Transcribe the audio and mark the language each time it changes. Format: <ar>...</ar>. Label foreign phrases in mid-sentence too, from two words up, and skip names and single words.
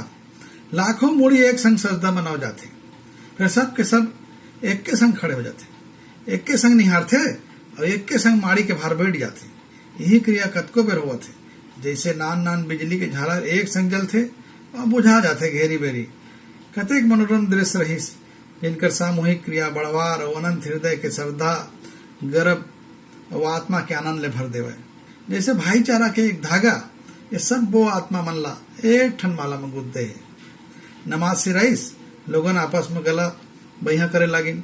<hne>लाखों मूड़ी एक संग सजदा मनाओ जाते, फिर सब के सब एक के संग खड़े हो जाते, एक के संग निहारते और एक के संग माड़ी के भार बैठ जाते। यही क्रिया कतको बेर हुआ थे। जैसे नान नान बिजली के झालर एक संग जलते और बुझा जाते घेरी बेरी। कतेक मनोरम दृश्य रहीस, जिनकर सामूहिक क्रिया बड़वार और अनंत हृदय के श्रद्धा, गर्व और आत्मा के आनंद ले भर देवे। जैसे भाईचारा के एक धागा, ये सब वो आत्मा मन ला एक ठन माला में गुद दे। नमाज से रईस लोगन आपस में गला बहिया करे लागिन।</hne>